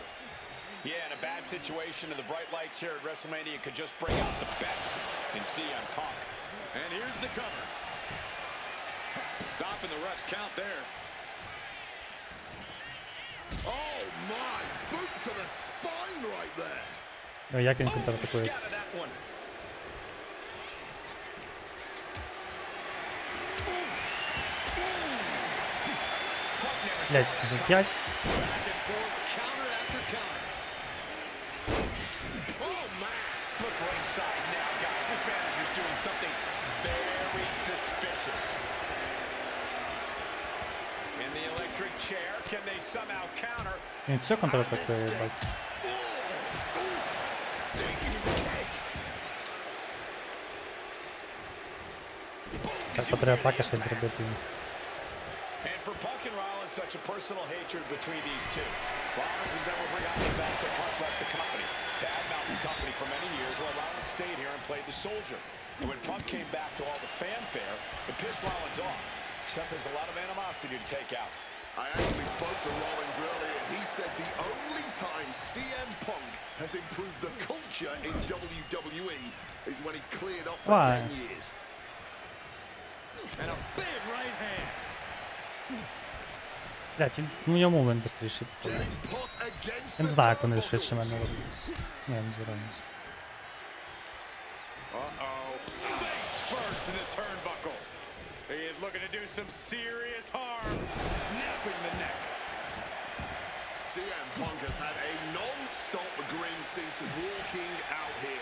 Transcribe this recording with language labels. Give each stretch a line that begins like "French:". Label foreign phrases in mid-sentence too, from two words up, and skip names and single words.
English: Yeah, in a bad situation, and the bright lights here at WrestleMania could just bring out the best in CM Punk. And here's the cover. Stopping the ref's count there. Oh my! Boot to the spine right there.
Ukrainian: Ну, як він
English: Oh,
Ukrainian: контратакує?
English: scattered that one.
Ukrainian: Блять, 5.
English: Back and forth, counter after counter. Oh man! Look ringside now, guys. This manager's doing something very suspicious. In the electric chair, can they somehow counter?
Ukrainian: Він все контратакує, бать.
English: Stinking kick.
Ukrainian: Так, по 3 атаки щось зробити.
English: And for Punk and Rollins, such a personal hatred between these two. Rollins has never forgotten the fact that Punk left the company. Bad-mouthed the company for many years while Rollins stayed here and played the soldier. And when Punk came back to all the fanfare, it pissed Rollins off. Seth has a lot of animosity to take out. I actually spoke to Rollins earlier. He said the only time CM Punk has improved the culture in WWE is when he cleared off for Why? 10 years. And a big right hand.
Ukrainian: Блять, ну йому він быстріше.
English: Getting put against
Ukrainian: Я не
English: the
Ukrainian: знаю, як вони швидше
English: turnbuckles.
Ukrainian: мене роблять. Ні, не зіронюсь.
English: Uh-oh. Face first in the turnbuckle. He is looking to do some serious harm. Snapping the neck. CM Punk has had a non-stop grin since walking out here.